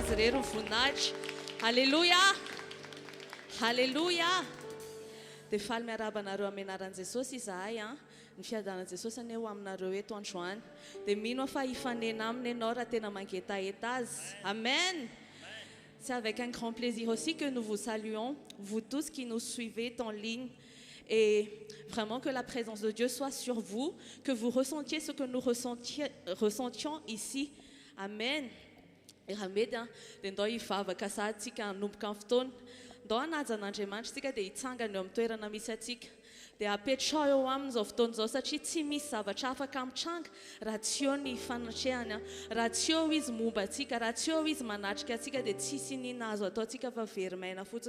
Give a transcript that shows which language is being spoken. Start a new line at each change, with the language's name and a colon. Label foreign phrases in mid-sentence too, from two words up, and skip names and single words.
Malagasy: very voninahitra. Alléluia. Alléluia. Dia faly miarabanareo amin'ny anaran'i Jesosy izahay ny fiadanan'i Jesosy aneo aminareo eto androany. Dia mino fa hifanena aminy ianao raha tena mangetaeta azy. Amen.
French: C'est avec un grand plaisir aussi que nous vous saluons, vous tous qui nous suivez en ligne. Et vraiment que la présence de Dieu soit sur vous, que vous ressentiez ce que nous ressentions ici. Amen.
Malagasy: Et ramedy dia ndao hivavaka sady tsika hanomboka amin'ny fotoana. Ndao hanaja an'Andriamanitra tsika dia hitsangana eo amin'ny toerana misy atsika. Dia apetrao eo amin'izao fotoana izao satria tsy misy zavatra afaka mitranga raha tsy eo ny fanatrehany, raha tsy eo izy momba atsika, raha tsy eo izy manatrika atsika dia tsisy nina azo atao tsika fa verimaina fotsiny.